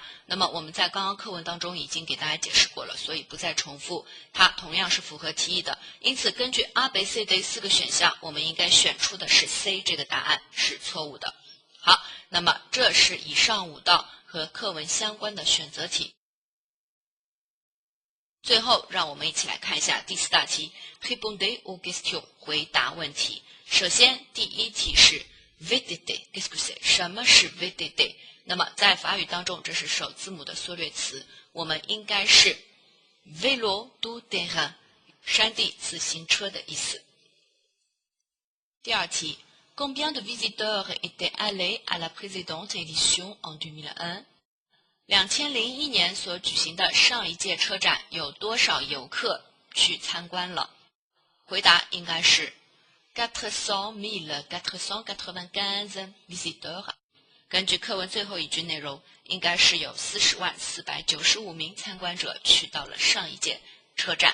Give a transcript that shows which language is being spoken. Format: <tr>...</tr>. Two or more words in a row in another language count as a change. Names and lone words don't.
<zh>那么我们在刚刚课文当中已经给大家解释过了，所以不再重复，它同样是符合题意的。因此根据 A、B、C、D 4个选项，我们应该选出的是 C 这个答案是错误的。好，那么这是以上5道和课文相关的选择题。最后让我们一起来看一下第4大题</zh> <fr>Répondez aux questions，</fr> <zh>回答问题。首先第1题是 VDD，</zh> <fr>qu'est-ce que c'est？</fr> <zh>什么是 VDD？ 那么在法语当中，这是首字母的缩略词，我们应该是</zh> <fr>vélo tout terrain，</fr> <zh>山地自行车的意思。</zh> <fr>第2题 Combien de visiteurs étaient allés à la précédente édition en 2001？</fr> <zh>2001 年所举行的上一届车展有多少游客去参观了？回答应该是400 495 visiteurs。根据课文最后一句内容，应该是有40.495名参观者去到了上一届车展。</zh>